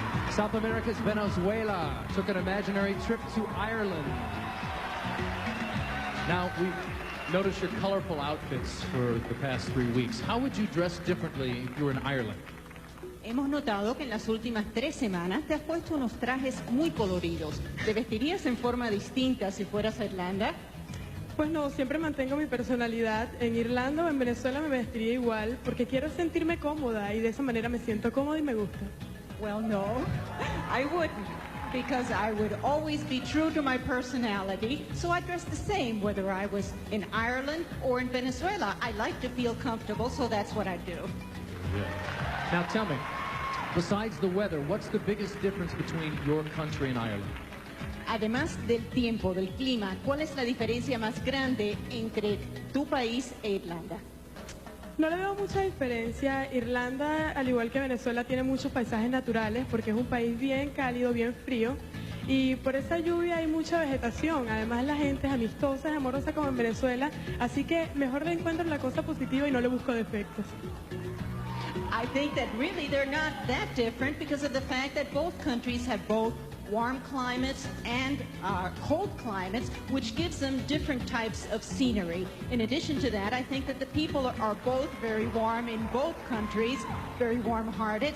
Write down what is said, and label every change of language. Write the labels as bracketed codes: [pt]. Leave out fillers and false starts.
[en] South America's Venezuela took an imaginary trip to Ireland. Now, we noticed your colorful outfits for the past 3 weeks. How would you dress differently if you were in Ireland? [es] Hemos notado que en las últimas 3 semanas te has puesto unos trajes muy coloridos. ¿Te vestirías en forma distinta si fueras a Irlanda? Pues no, siempre mantengo mi personalidad. En Irlanda o en Venezuela me vestiría igual porque quiero sentirme cómoda y de esa manera me siento cómoda y me gusta. [en] Well, no, I wouldn't, because I would always be true to my personality, so I dress the same whether I was in Ireland or in Venezuela. I like to feel comfortable, so that's what I do. Yeah. Now tell me, besides the weather, what's the biggest difference between your country and Ireland? [es] Además del tiempo, del clima, ¿cuál es la diferencia más grande entre tu país e Irlanda? No le veo mucha diferencia. Irlanda, al igual que Venezuela, tiene muchos paisajes naturales porque es un país bien cálido, bien frío. Y por esa lluvia hay mucha vegetación. Además, la gente es amistosa, es amorosa como en Venezuela. Así que mejor le encuentro la cosa positiva y no le busco defectos. [en] I think that really they're not that different because of the fact that both countries have both warm climates and cold climates, which gives them different types of scenery. In addition to that, I think that the people are both very warm in both countries, very warm-hearted.